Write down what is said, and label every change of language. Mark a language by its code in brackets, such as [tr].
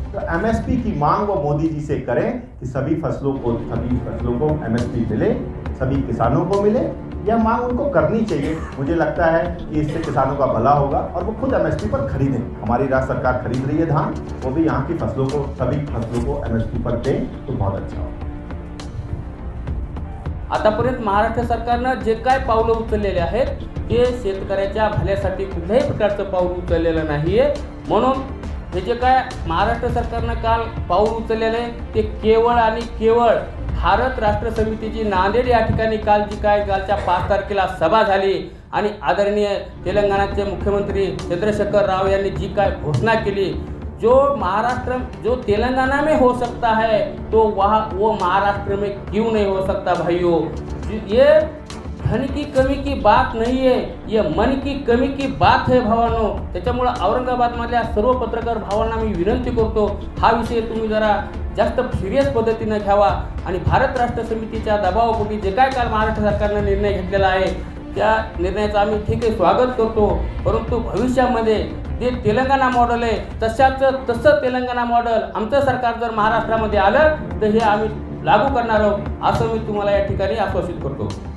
[hi] तो एमएसपी की मांग वो मोदी जी से करें कि सभी फसलों को एमएसपी मिले, सभी किसानों को मिले। यह मांग उनको करनी चाहिए। मुझे लगता है कि इससे किसानों का भला होगा और वो खुद एमएसपी पर खरीदें। हमारी राज्य सरकार खरीद रही है धान, वो भी यहाँ की फसलों को, सभी फसलों को एमएसपी पर दें तो बहुत अच्छा होगा। [mr] आतापर्यंत महाराष्ट्र सरकारनं जे काय पावलं उचललेले आहेत ते शेतकऱ्याच्या भल्यासाठी कुठल्याही प्रकारचं पाऊल उचललेलं नाही आहे। म्हणून हे जे काय महाराष्ट्र सरकारनं काल पाऊल उचललेलं आहे ते केवळ आणि केवळ भारत राष्ट्र समितीची नांदेड या ठिकाणी काल जी काय कालच्या 5 तारखेला सभा झाली, आणि आदरणीय तेलंगणाचे मुख्यमंत्री चंद्रशेखर राव यांनी जी काय घोषणा केली, [hi] जो तेलंगाना में हो सकता है तो वो महाराष्ट्र में क्यों नहीं हो सकता भाइयों। ये धन की कमी की बात नहीं है, ये मन की कमी की बात है भावांनो। [mr] त्याच्यामुळे औरंगाबादमधल्या सर्व पत्रकार भावांना मी विनंती करतो, हा विषय तुम्ही जरा जास्त सिरियस पद्धतीने घ्यावा, आणि भारत राष्ट्र समितीच्या दबावापोटी जे काय काल महाराष्ट्र सरकारने निर्णय घेतलेला आहे त्या निर्णयाचं आम्ही ठीक आहे स्वागत करतो, परंतु भविष्यामध्ये ते तेलंगणा मॉडेल आहे तसं तेलंगणा मॉडेल आमचं सरकार जर महाराष्ट्रामध्ये आलं तर हे आम्ही लागू करणार आहोत, असं मी तुम्हाला या ठिकाणी आश्वासित करतो।